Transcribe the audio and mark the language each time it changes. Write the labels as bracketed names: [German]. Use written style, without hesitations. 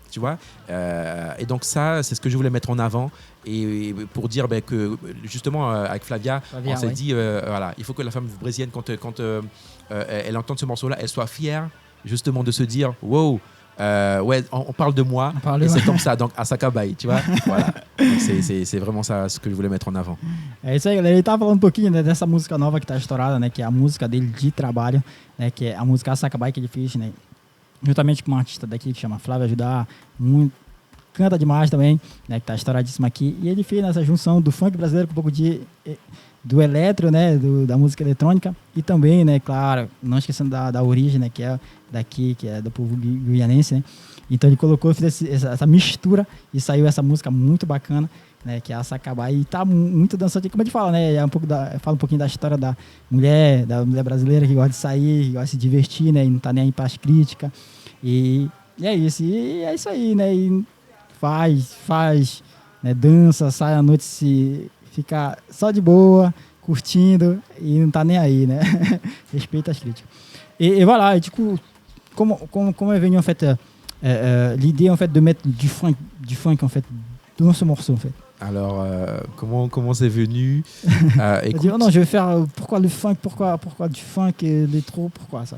[French] Tu vois, et donc ça, c'est ce que je voulais mettre en avant et pour dire que justement avec Flavia on s'est dit voilà, il faut que la femme brésilienne quand elle entend ce morceau-là, elle soit fière justement de se dire wow. On parle de moi et c'est comme ça, donc Asakabai, tu vois. Voilà. C'est vraiment ça ce que je voulais mettre en avant. [Portuguese] É isso aí, galera. Ele tava falando um pouquinho dessa música nova que tá estourada, né? Que é a música dele de trabalho, né? Que é a música Asakabai que ele fez, né? Juntamente com uma artista daqui que chama Flávia Juda, canta demais também, né, que tá estouradíssima aqui. E ele fez nessa junção do funk brasileiro com um pouco do eletro, né, da música eletrônica. E também, né, claro, não esquecendo da origem, né, que é daqui, que é do povo guianense, né. Então ele colocou, fez essa mistura e saiu essa música muito bacana, né, que é a Asakabai, e tá muito dançante, como a gente fala, né, fala um pouquinho da história da mulher brasileira que gosta de sair, que gosta de se divertir, né, e não tá nem aí para as críticas, e é isso, aí, né, e faz, né, dança, sai à noite, fica só de boa, curtindo, e não tá nem aí, né, respeita as críticas. [French] Et voilà, et du coup, comment est venue en fait l'idée en fait de mettre du funk en fait dans ce morceau en fait? Alors, comment c'est venu écoute, dire, non, je vais faire pourquoi le funk, pourquoi du funk et l'électro, pourquoi ça?